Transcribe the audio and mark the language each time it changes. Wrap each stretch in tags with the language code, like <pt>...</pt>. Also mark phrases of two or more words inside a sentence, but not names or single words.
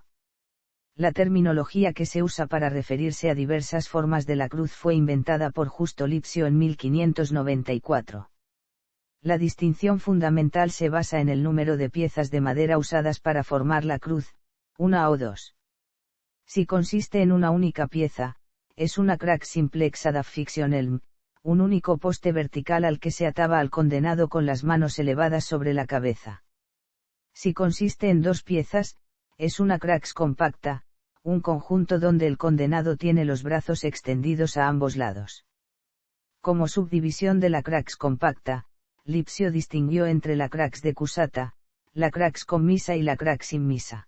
<es>La terminología que se usa para referirse a diversas formas de la cruz fue inventada por Justo Lipsio en 1594. La distinción fundamental se basa en el número de piezas de madera usadas para formar la cruz, una o dos. Si consiste en una única pieza, es una</es> <la>crax simplex ad affixionelm,</la> <es>un único poste vertical al que se ataba al condenado con las manos elevadas sobre la cabeza. Si consiste en dos piezas, es una</es> <la>crax compacta,</la> <es>un conjunto donde el condenado tiene los brazos extendidos a ambos lados. Como subdivisión de la</es> <la>crax compacta,</la> <es>Lipsio distinguió entre la</es> <la>crax decusata,</la> <es>la</es> <la>crax commisa</la> <es>y la</es> <la>crax immisa.</la>